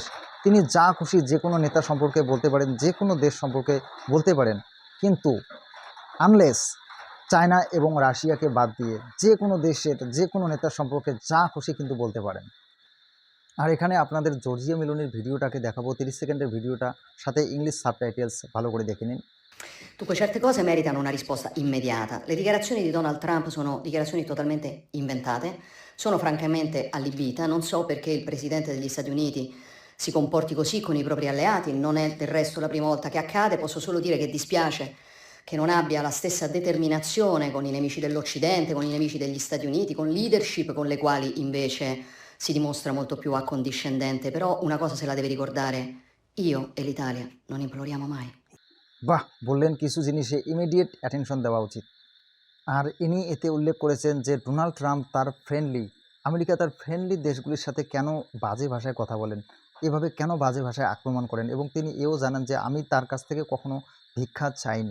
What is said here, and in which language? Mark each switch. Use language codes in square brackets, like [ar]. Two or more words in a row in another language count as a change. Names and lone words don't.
[bn] তিনি যা খুশি যে কোনো নেতা সম্পর্কে বলতে পারেন, যে কোনো দেশ সম্পর্কে বলতে পারেন, কিন্তু আনলেস চায়না এবং রাশিয়াকে বাদ দিয়ে যে কোনো দেশের যে কোনো নেতার সম্পর্কে যা খুশি কিন্তু বলতে পারেন। আর এখানে আপনাদের জর্জিয়া মেলোনির ভিডিওটাকে দেখাবো, 30 সেকেন্ডের ভিডিওটা, সাথে [en] English subtitles [bn] ভালো করে দেখে নিন। [it] Dunque, certe cose meritano una risposta immediata. Le dichiarazioni di Donald Trump sono dichiarazioni totalmente inventate, sono francamente allibita, non so perché il Presidente degli Stati Uniti si comporti così con i propri alleati, non è del resto la prima volta che accade, posso solo dire che dispiace che non abbia la stessa determinazione con i nemici dell'Occidente, con i nemici degli Stati Uniti, con leadership con le quali invece si dimostra molto più accondiscendente, però una cosa se la deve ricordare, io e l'Italia non imploriamo mai. [bn] বাহ, বললেন কিছু জিনিসে [en] immediate attention [bn] দেওয়া উচিত। আর ইনি এতে উল্লেখ করেছেন যে ডোনাল্ড ট্রাম্প তার ফ্রেন্ডলি আমেরিকা, তার ফ্রেন্ডলি দেশগুলির সাথে কেন বাজে ভাষায় কথা বলেন, এভাবে কেন বাজে ভাষায় আক্রমণ করেন, এবং তিনি এও জানান যে আমি তার কাছ থেকে কখনো ভিক্ষা চাইনি।